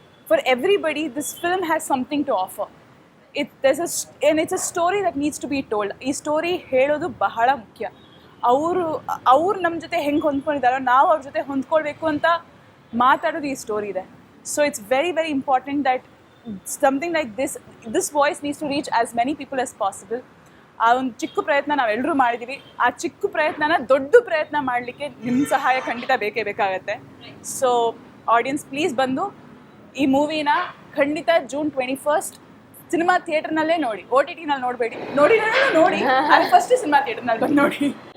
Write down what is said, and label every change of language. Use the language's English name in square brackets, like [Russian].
[English] For everybody this film has something to offer. It's a story that needs to be told. [Kannada] ಈ story ಹೇಳೋದು ಬಹಳ ಮುಖ್ಯ. ಅವ್ರು ನಮ್ಮ ಜೊತೆ ಹೆಂಗೆ ಹೊಂದ್ಕೊಂಡಿದ್ದಾರೋ ನಾವು ಅವ್ರ ಜೊತೆ ಹೊಂದ್ಕೊಳ್ಬೇಕು ಅಂತ ಮಾತಾಡೋದು ಈ ಸ್ಟೋರಿ ಇದೆ. [English] So it's very very important that something like this voice needs to reach as many people as possible. [Kannada] ಆ ಒಂದು ಚಿಕ್ಕ ಪ್ರಯತ್ನ ನಾವೆಲ್ಲರೂ ಮಾಡಿದ್ದೀವಿ. ಆ ಚಿಕ್ಕ ಪ್ರಯತ್ನನ ದೊಡ್ಡ ಪ್ರಯತ್ನ ಮಾಡಲಿಕ್ಕೆ ನಿಮ್ಮ ಸಹಾಯ ಖಂಡಿತ ಬೇಕೇ ಬೇಕಾಗತ್ತೆ. ಸೊ ಆಡಿಯನ್ಸ್ ಪ್ಲೀಸ್ ಬಂದು ಈ ಮೂವಿನ ಖಂಡಿತ ಜೂನ್ 21 ಸಿನಿಮಾ ಥಿಯೇಟರ್ನಲ್ಲೇ ನೋಡಿ, OTT-ನಲ್ಲಿ ನೋಡಬೇಡಿ. ನೋಡಿ ಫಸ್ಟ್ ಸಿನಿಮಾ ಥಿಯೇಟರ್ನಲ್ಲಿ ಬಂದು ನೋಡಿ.